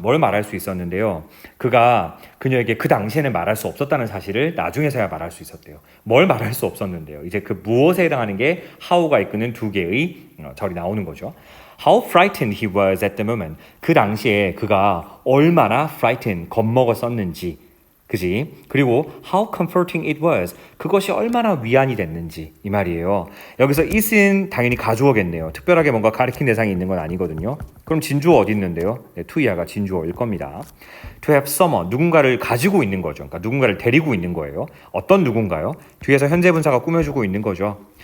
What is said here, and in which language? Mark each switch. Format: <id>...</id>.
<ko>뭘 말할 수 있었는데요. 그가 그녀에게 그 당시에는 말할 수 없었다는 사실을 나중에서야 말할 수 있었대요. 뭘 말할 수 없었는데요. 이제 그 무엇에 해당하는 게 how가 이끄는 두 개의 절이 나오는 거죠.</ko> <en>How frightened he was at the moment.</en> <ko>그 당시에 그가 얼마나 frightened, 겁먹었었는지. 그지?</ko> <en>그리고 how comforting it was.</en> <ko>그것이 얼마나 위안이 됐는지 이 말이에요. 여기서 it은 당연히 가주어겠네요. 특별하게 뭔가 가리킨 대상이 있는 건 아니거든요. 그럼 진주어 어디 있는데요? 네, to 이하가 진주어일 겁니다. To have someone, 누군가를 가지고 있는 거죠. 그러니까 누군가를 데리고 있는 거예요. 어떤 누군가요? 뒤에서 현재 분사가 꾸며주고 있는 거죠.</ko>